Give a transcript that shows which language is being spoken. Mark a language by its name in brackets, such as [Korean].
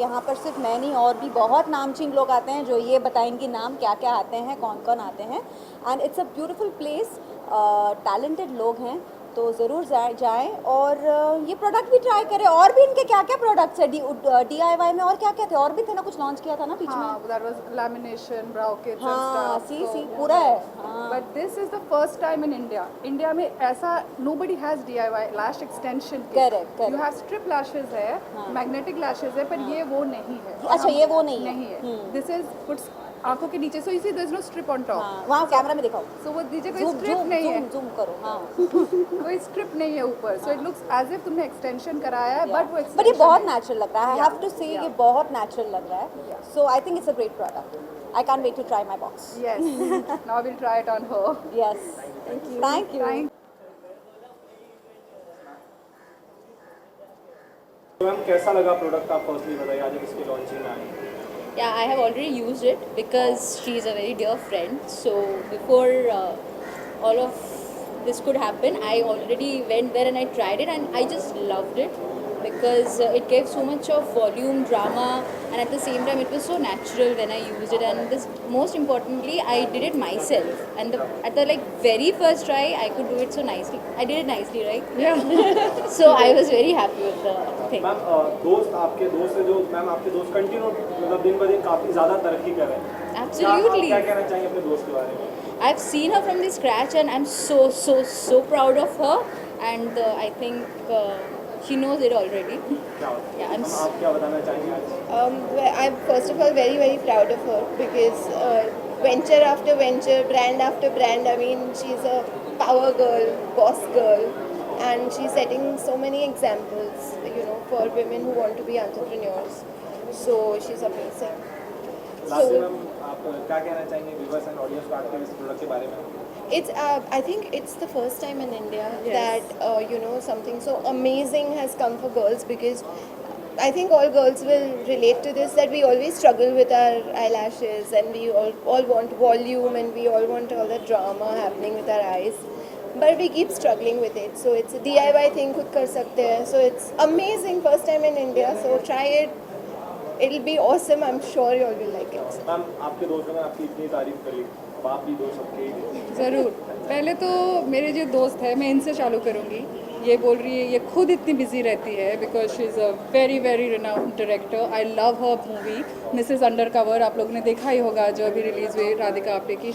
[Hindi] यहाँ पर सिर्फ मैं नहीं और भी बहुत नामचीन लोग आते हैं जो ये बताएंगे नाम क्या क्या आते हैं, कौन कौन आते हैं। [English] and it's a beautiful place, [Hindi] talented लोग हैं तो ज़रूर जाएं और ये प्रोडक्ट भी ट्राई करें। और भी इनके क्या क्या प्रोडक्ट्स है DIY में, और क्या क्या थे? और भी थे ना, कुछ लॉन्च किया था ना बीच में? हाँ, [English] that was lamination, brow kits and [Hindi] हाँ, stuff. सी पूरा है। हाँ। [English] But this is the first time in India. [Hindi] India में ऐसा [English] nobody has DIY lash extension kit. Correct. You have strip lashes [Hindi] है, magnetic lashes है, पर ये वो नहीं है। अच्छा, ये वो नहीं है। नहीं है। [English] This is puts [Hindi] आंखों के नीचे, [English] so you see there's no strip on top. [Hindi] हाँ, वहाँ कैमरा में दिखाओ। So वो नीचे कोई strip नहीं है, जूम करो। हाँ। कोई strip नहीं है ऊपर, [English] so it looks as if [Hindi] तुमने extension कराया है, but वो बट ये extension बहुत नहीं है। [English] natural [Hindi] लग रहा है। [English] I have to say [Hindi] ये बहुत नेचुरल लग रहा है। [English] So I think it's a great product. I can wait to try my box. Yes. Now we'll try it on her. Yes, thank you. [Hindi] Ma'am कैसा लगा प्रोडक्ट, आप फर्स्टली बताइए आज इसकी लॉन्चिंग में आई। [English] Yeah, I have already used it because she is a very dear friend. So before all of this could happen, I already went there and I tried it, and I just loved it because it gave so much of volume, drama, and at the same time it was so natural when I used it. And this, most importantly, I did it myself. And at the like very first try, I could do it so nicely. I did it nicely, right? Yeah. So I was very happy with the thing. [Hindi] Ma'am आपके दोस्त है जो ma'am आपके दोस्त continue मतलब दिन ब दिन काफ़ी ज़्यादा तरक्की कर रहे हैं। [English] Absolutely. [Hindi] क्या कहना चाहिए अपने दोस्त के बारे में? [English] I've seen her from the scratch, and I'm so proud of her. And I think she knows it already. [Hindi] क्या होता है? [English] Yeah, I'm [Hindi] आप क्या बताना चाहेंगे आज? [English] I'm first of all very proud of her because venture after venture, brand after brand. I mean, she's a power girl, boss girl, and she's setting so many examples, you know, for women who want to be entrepreneurs. So she's amazing. [Hindi] Last में ma'am आप क्या कहना चाहेंगे viewers and audience को आपके इस product के बारे में? [English] It's I think it's the first time in India that you know, something so amazing has come for girls, because I think all girls will relate to this, that we always struggle with our eyelashes, and we all want volume, and we all want all the drama happening with our eyes, but we keep struggling with it. So it's a DIY thing, [Hindi] खुद कर सकते हैं. [English] So it's amazing, first time in India. So try it. It'll be awesome. I'm sure you all will like it. [Hindi] Ma'am आपके दोस्तों ने आपकी इतनी तारीफ करी, अब आप भी दो सबके ज़रूर। पहले तो मेरे जो दोस्त है, मैं इनसे चालू करूँगी। ये बोल रही है, ये खुद इतनी बिजी रहती है [English] Because she is a very renowned director. I love her movie [Hindi] Mrs undercover, आप लोगों ने देखा ही होगा जो अभी रिलीज़ हुई राधिका आप्टे की।